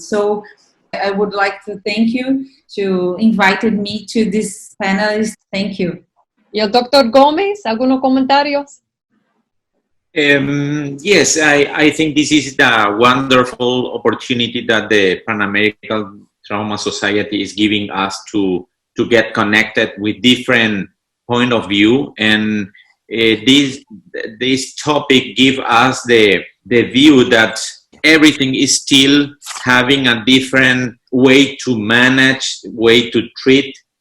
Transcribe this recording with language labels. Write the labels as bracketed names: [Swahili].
[English] So I would like to thank you to invited me to this panel. Thank you. [Spanish] ¿Y el doctor Gómez, algunos comentarios? [English] Yes, I think this is the wonderful opportunity that the Pan American Trauma Society is giving us to get connected with different point of view, and this topic give us the view that everything is still having a different way to manage, way to treat,